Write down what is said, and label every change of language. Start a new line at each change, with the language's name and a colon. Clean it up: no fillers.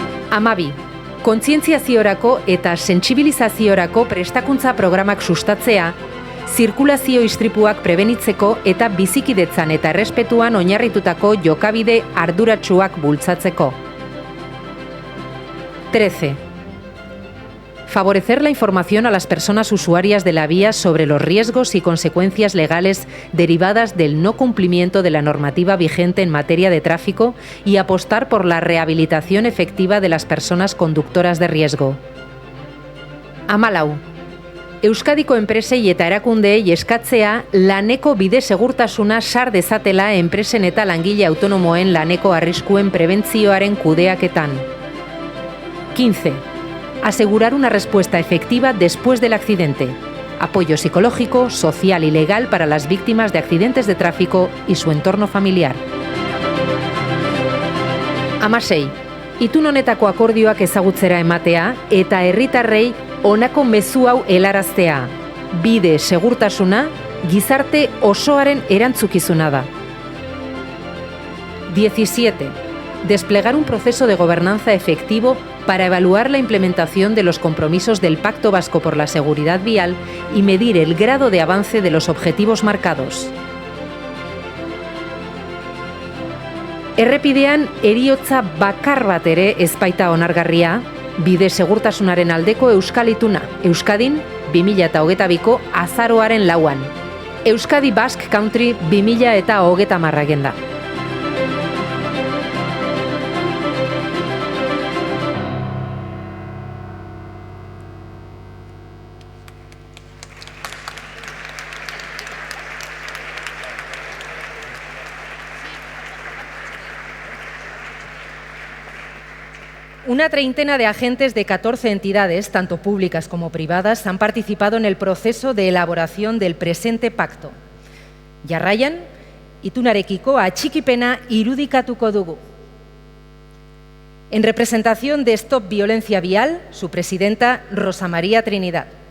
Basque: 12. Kontzientziaziorako eta sentsibilizaziorako prestakuntza programak sustatzea zirkulazio istripuak prebenitzeko eta bizikidetzan eta errespetuan oinarritutako jokabide arduratsuak bultzatzeko. 13.
Spanish: Favorecer la información a las personas usuarias de la vía sobre los riesgos y consecuencias legales derivadas del no cumplimiento de la normativa vigente en materia de tráfico y apostar por la rehabilitación efectiva de las personas conductoras de riesgo. 14.
Basque: Euskadiko enpresei eta erakundeei eskatzea laneko bide segurtasuna sar dezatela enpresen eta langile autonomoen laneko arriskuen prebentzioaren kudeaketan. 15.
Spanish: Asegurar una respuesta efectiva después del accidente. Apoyo psicológico, social y legal para las víctimas de accidentes de tráfico y su entorno familiar. 16.
Basque: Itun honetako akordioak ezagutzera ematea eta herritarrei honako mezu hau helaraztea. Bide segurtasuna gizarte osoaren erantzukizuna da. 17.
Spanish: Desplegar un proceso de gobernanza efectivo para evaluar la implementación de los compromisos del Pacto Vasco por la Seguridad Vial y medir el grado de avance de los objetivos marcados.
Basque: Errepidean heriotza bakar bat ere ez baita onargarria, bide segurtasunaren aldeko Euskal Ituna, Euskadin 2022ko azaroaren 4an.
English: Euskadi Basque Country 2030 agenda.
Spanish: Una treintena de agentes de 14 entidades, tanto públicas como privadas, han participado en el proceso de elaboración del presente pacto.
Basque: Jarraian, itunarekiko atxikipena irudikatuko dugu.
Spanish: En representación de Stop Violencia Vial, su presidenta Rosa María Trinidad.